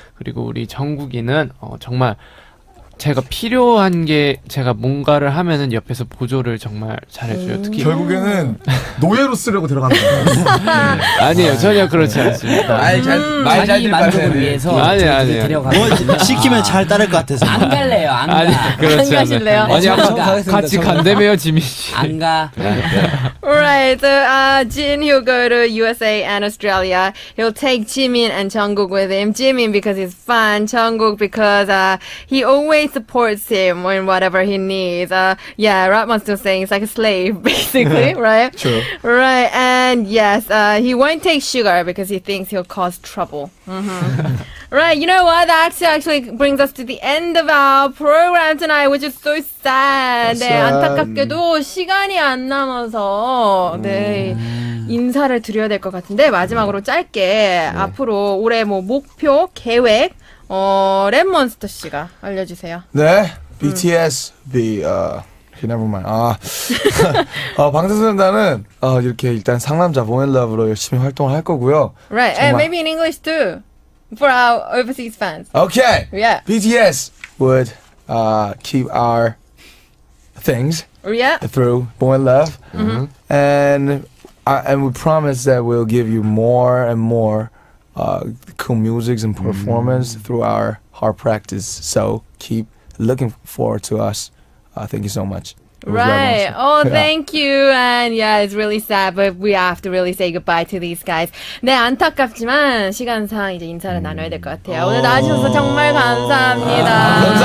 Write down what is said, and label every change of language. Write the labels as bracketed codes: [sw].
[ko] 그리고 우리 정국이는 정말 제가 필요한 게 제가 뭔가를 하면은 옆에서 보조를 정말 잘해줘요. 특히 결국에는 노예로 쓰려고 들어가는 거예요. 아니에요, 전혀 그렇지 않습니다. 자기 만족을 위해서 아니에요. 뭐 시키면 잘 따를 것 같아서. 안 갈래요, 안 가. 아니 그렇지 안 가실래요? 않아요. 아니 같이 간다며요, 지민 씨. 안 가. [en] Right, so Jin, he'll go to USA and Australia. He'll take Jimin and Jungkook with him. Jimin because he's fun, Jungkook because he always supports him in whatever he needs. Yeah, Ratman's still saying it's like a slave, basically, right? True. Right, and yes, he won't take Sugar because he thinks he'll cause trouble. Right, you know what? That actually brings us to the end of our program tonight, which is so sad. [ko] 네, 안타깝게도 시간이 안 남아서 네, 인사를 드려야 될 것 같은데 마지막으로 짧게 앞으로 올해 뭐 목표, 계획 랩몬스터 씨가 알려주세요. [en] 네, BTS, never mind. [ko] 방탄소년단은 이렇게 일단 상남자 보앤러브로 열심히 활동을 할 거고요. [en] Right, and maybe in English too, for our overseas fans. Okay. Yeah. BTS would keep our things through Boy Love, and we promise that we'll give you more and more cool music and performance through our hard practice. So keep looking forward to us. Thank you so much. Right. Oh, thank you. And yeah, it's really sad, but we have to really say goodbye to these guys. [ko] 네, 안타깝지만 시간상 이제 인사를 나눠야 될 것 같아요. 오늘 나와주셔서 정말 감사합니다.